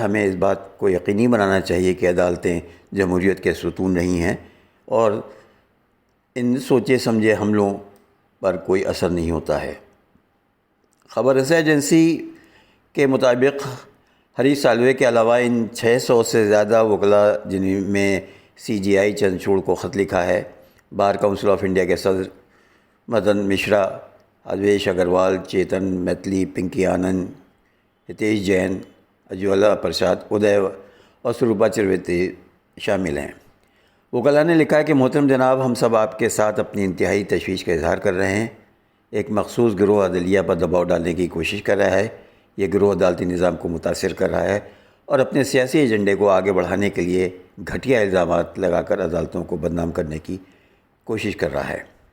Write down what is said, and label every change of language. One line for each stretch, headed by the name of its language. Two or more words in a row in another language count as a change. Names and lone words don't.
Urdu: ہمیں اس بات کو یقینی بنانا چاہیے کہ عدالتیں جمہوریت کے ستون نہیں ہیں اور ان سوچے سمجھے حملوں پر کوئی اثر نہیں ہوتا ہے۔ خبر رساں ایجنسی کے مطابق ہریش سالوے کے علاوہ ان 600 سے زیادہ وکلاء جن میں سی جی آئی چندرچوڑ کو خط لکھا ہے۔ بار کونسل آف انڈیا کے صدر مدن مشرا، ادویش اگروال، چیتن میتلی، پنکی آنند، ہتیش جین، اجوالا پرساد، ادے اور سروپا چرویتی شامل ہیں۔ وکلاء نے لکھا ہے کہ محترم جناب، ہم سب آپ کے ساتھ اپنی انتہائی تشویش کا اظہار کر رہے ہیں۔ ایک مخصوص گروہ عدلیہ پر دباؤ ڈالنے کی کوشش کر رہا ہے۔ یہ گروہ عدالتی نظام کو متاثر کر رہا ہے اور اپنے سیاسی ایجنڈے کو آگے بڑھانے کے لیے گھٹیا الزامات لگا کر عدالتوں کو بدنام کرنے کی کوشش کر رہا ہے۔